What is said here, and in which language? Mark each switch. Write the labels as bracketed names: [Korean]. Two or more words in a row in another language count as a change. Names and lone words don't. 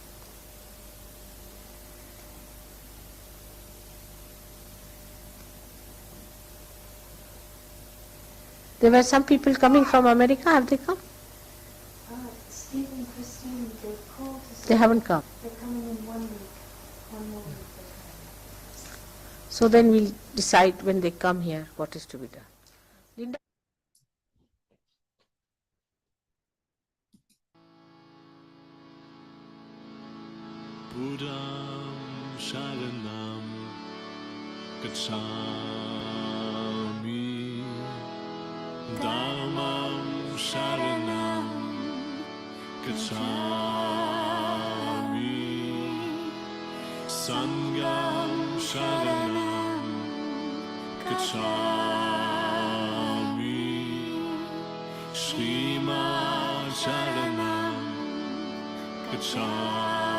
[English] There were some people coming from America. Have they come? Steve and Christine, they're called to They haven't come. They're coming in 1 week. 1 more week. So then we'll decide when they come here what is to be done. Linda? [Pali] Buddham Sharanam Gacchami Dhammam Sharanam Gacchami Sangham Sharanam Gacchami Shri Mataji Gacchami